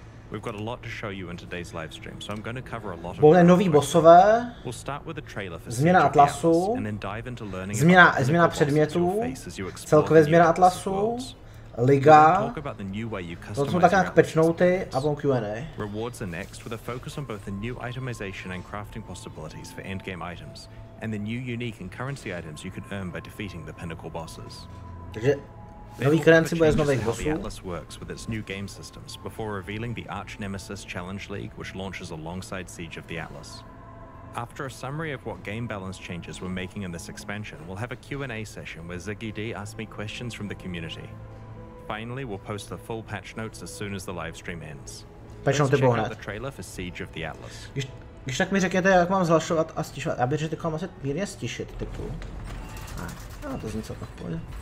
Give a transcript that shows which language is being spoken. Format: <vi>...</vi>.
<en>We've got a lot to show you in today's live stream, so I'm going to cover a lot of.</en> <cs>Budou nový bossové,</cs> <en>We'll start with a trailer for</en> <cs>změna atlasu, změna předmětů, celkově změna atlasu, liga, to jsou tak nějak patchnouty a potom Q&A.</cs> <en>Rewards are next with a focus on both the new itemization and crafting possibilities for endgame items, and the new unique and currency items you can earn by defeating the pinnacle bosses.</en> <cs>Takže nový currency bude z nových bossů.</cs> <en>The Atlas works with its new game systems before revealing the Archnemesis Challenge League, which launches alongside Siege of the Atlas. After a summary of what game balance changes we're making in this expansion, we'll have a Q&A session where Ziggy D asks me questions from the community. Finally, we'll post the full patch notes as soon as the live stream ends.</en> <cs>Patch noty budou hned. Když tak mi řekněte, jak mám zhlašovat a stišovat. Já bych řekl, že mám asi mírně stišit typu. No, to zní celkem v pohodě.</cs>